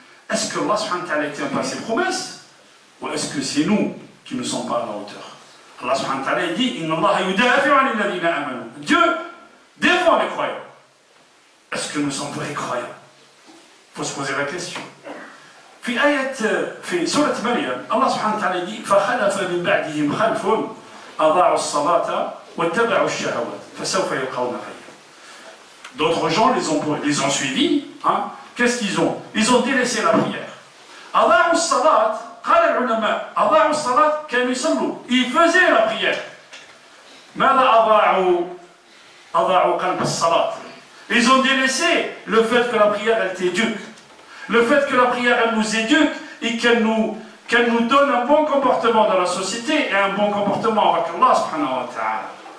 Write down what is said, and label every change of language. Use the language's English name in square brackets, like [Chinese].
[French] Est-ce que Allah subhanahu wa ta'ala tient pas ses promesses? Ou est-ce que c'est nous qui ne sommes pas à la hauteur? Allah subhanahu wa ta'ala dit, [Arabic] Inna Allah yudafi'u 'anil ladina amanu. [French] Dieu défend les croyants. Est-ce que nous sommes vrais croyants? Il faut se poser la question. [Arabic] في سورة مريم الله سبحانه وتعالى dit فخلف من بعدهم خلف أضاعوا الصلاة واتبعوا الشهوات فسوف يلقون غيا. [French] D'autres gens les ont suivis. Hein? Qu'est-ce qu'ils ont? Ils ont délaissé la prière. [Arabic] أضاعوا الصلاة, قال العلماء أضاعوا الصلاة كانوا يصلوا. [French] Ils faisaient la prière. [Arabic] ماذا أضاعوا قلب الصلاة. [French] Ils ont délaissé le fait que la prière elle t'éduque, le fait que la prière elle nous éduque et qu'elle nous donne un bon comportement dans la société et un bon comportement avec Allah subhanahu wa ta'ala.